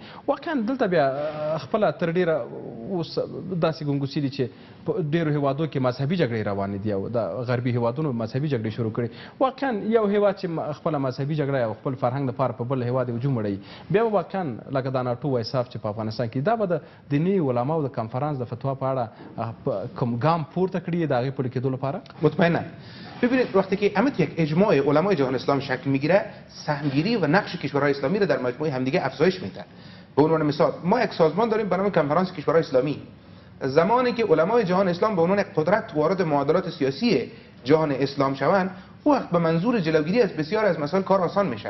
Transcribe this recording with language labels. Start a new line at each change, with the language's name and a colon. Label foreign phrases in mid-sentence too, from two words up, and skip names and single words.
Pashto: واقعا دلته بیا خپل تر ډیره اوس داسې ګنګوسې دي چې په ډیرو هیوادو کې مذهبي جګړې روانې دي او د غربي هیوادونو مذهبي جګړې شروع کړي. واقعا یو هیواد چې خپل مذهبي جګړه او خپل فرهنګ لپاره په بل هیواد هجوم وړي بیا واقعا لکه دا ناټو وایساف چې په افغانستان کې دا به د دیني علماو د کانفرنس د فتوا په اړه کوم ګام پورته کړي د هغې پورې کېدو لپاره؟
Persian: مطمئنا. ببینید وقتی که امت یک اجماع علمای جهان اسلام شکل میگیره، سهمگیری و نقش کشورهای اسلامی را در مجموعه همدیگه افزایش میده. به عنوان مثال ما یک سازمان داریم به نام کنفرانس کشورهای اسلامی. زمانی که علمای جهان اسلام به عنوان یک قدرت وارد معادلات سیاسی جهان اسلام شوند، وقت به منظور جلوگیری از بسیار از مسائل کار آسان میشه.